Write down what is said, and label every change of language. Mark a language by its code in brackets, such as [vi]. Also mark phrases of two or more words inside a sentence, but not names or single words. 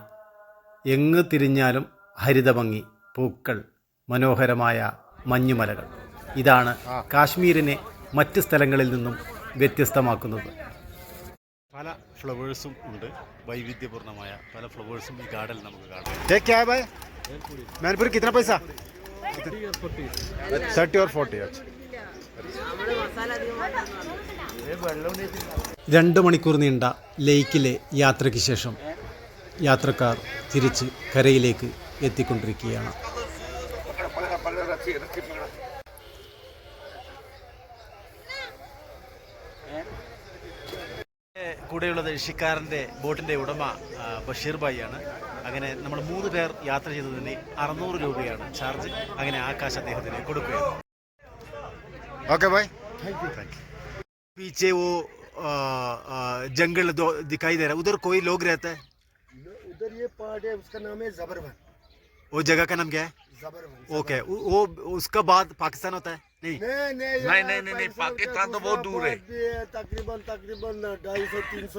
[ml] എങ്ങ് തിരിഞ്ഞാലും ഹരിതഭംഗി, പൂക്കൾ, മനോഹരമായ മഞ്ഞുമലകൾ. ഇതാണ് കാശ്മീരിനെ മറ്റ് സ്ഥലങ്ങളിൽ നിന്നും വ്യത്യസ്തമാക്കുന്നത്. പല ഫ്ലവേഴ്സും ഉണ്ട്, വൈവിധ്യപൂർണമായ പല ഫ്ലവേഴ്സും ഈ ഗാർഡനിൽ നമുക്ക് കാണാം. [hi] मैनपुरी कितना पैसा? 30 और 40. [ml] 2 മണിക്കൂർ നീണ്ട ലേക്കിലെ യാത്രയ്ക്ക് ശേഷം യാത്രക്കാർ തിരിച്ച് കരയിലേക്ക് എത്തിക്കൊണ്ടിരിക്കുകയാണ്. കൂടെയുള്ളത് ഷിക്കാറിൻ്റെ ബോട്ടിൻ്റെ ഉടമ ബഷീർ ഭായിയാണ്. അങ്ങനെ നമ്മൾ 3 പേർ യാത്ര ചെയ്തതിന് 600 രൂപയാണ് ചാർജ്. അങ്ങനെ ആകാശ് അദ്ദേഹത്തിന് കൊടുക്കുകയാണ്. ഓക്കെ ഭായ്, [hi] पीछे वो जंगल दिखाई दे रहा है, उधर कोई लोग रहते हैं? उधर ये पहाड़ है, उसका नाम है जबरवन. वो जगह का नाम क्या है? जबरवन. ओके, वो उसका बाद पाकिस्तान होता है? नहीं नहीं, पाकिस्तान तो बहुत दूर है, तकरीबन 250-300.